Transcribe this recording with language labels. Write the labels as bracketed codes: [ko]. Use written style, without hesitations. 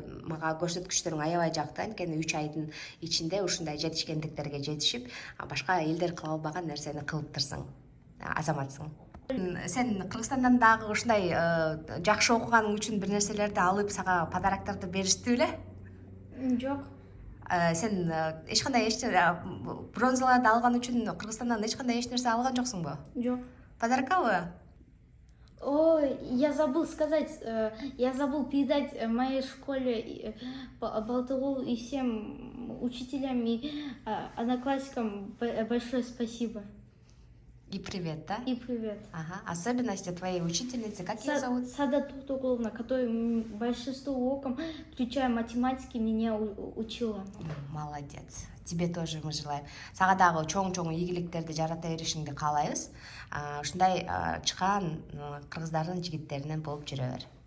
[ky] Мага көрсөткүчтөрүң аябай жакты. Анткени 3 айдын ичинде ушундай жетишкендиктерге жетишип, башка элдер кыла албаган нерсени кылып турсуң. Азаматсың. Сен Кыргызстандан дагы ушундай жакшы окуганың үчүн бир нерселерди алып, сага подароктарды бериштиби эле? Жок. Сен эч кандай бронзаларды алган үчүн Кыргызстандан эч кандай эч нерсе алган жоксуңбу? Жок. Подарокабы? [ru] Ой, я забыл сказать, я забыл передать моей школе Балтыгул и всем учителям и одноклассникам большое спасибо. И привет, да? И привет. Ага. Особенности твоей учительницы, как ее зовут? Сада Токтогуловна, которая большинство уроков, включая математики, меня учила. Молодец. Тебе тоже мы желаем. [ky] Сага дагы чоң ийгиликтерди жарата беришиңди каалайбыз. Ушундай чыккан кыргыздардын жигиттеринен болуп жүрө бер.